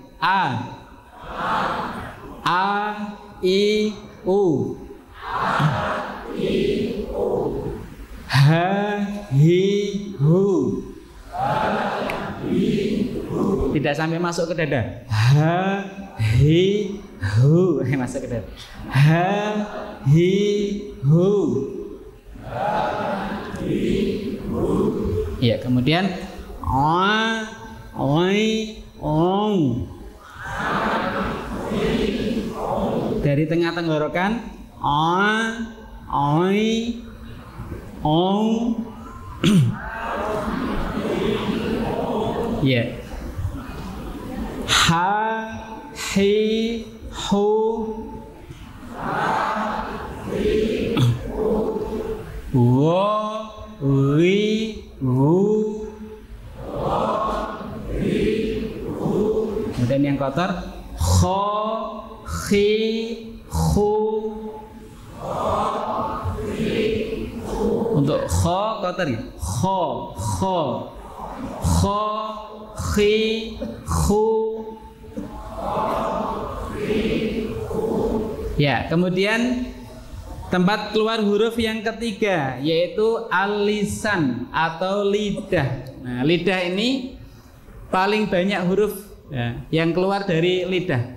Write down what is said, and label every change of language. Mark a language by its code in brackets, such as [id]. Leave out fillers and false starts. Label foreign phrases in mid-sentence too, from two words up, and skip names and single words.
[id] A, I, U, H, Hi, Hu. Tidak sampai masuk ke dada. Ha, hi, hu. Masuk ke dada. Ha, hi, hu. Ya, kemudian a, oi, ong. Dari tengah tenggorokan a, oi, ong. Ya. Ha, hi, hu. Wo, ri, wu. Kemudian yang kotor kho, khi, khu. Untuk kho kotor ya. Kho, kho. Kho, khi, khu. Ya, kemudian tempat keluar huruf yang ketiga yaitu al-lisan atau lidah. Nah, lidah ini paling banyak huruf ya, yang keluar dari lidah.